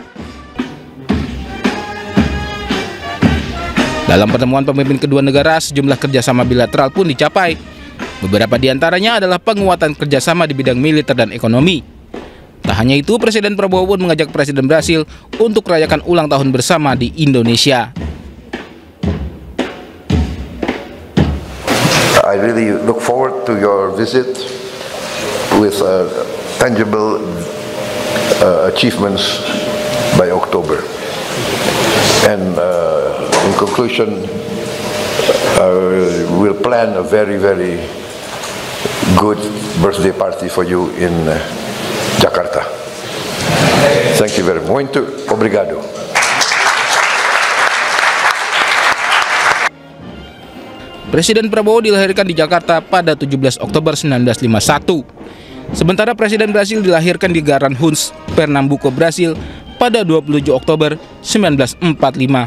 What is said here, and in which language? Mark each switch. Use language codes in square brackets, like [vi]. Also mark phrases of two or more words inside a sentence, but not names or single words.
[id] Dalam pertemuan pemimpin kedua negara, sejumlah kerjasama bilateral pun dicapai. Beberapa di antaranya adalah penguatan kerjasama di bidang militer dan ekonomi. Tak hanya itu, Presiden Prabowo pun mengajak Presiden Brasil untuk merayakan ulang tahun bersama di Indonesia. [en] I really look forward to your visit with tangible achievements by October. And in conclusion, we'll plan a very, very good birthday party for you in Jakarta. Thank you very much. [pt] Muito obrigado. [id] Presiden Prabowo dilahirkan di Jakarta pada 17 Oktober 1951. Sementara Presiden Brasil dilahirkan di Garanhuns, Pernambuco, Brasil pada 27 Oktober 1945.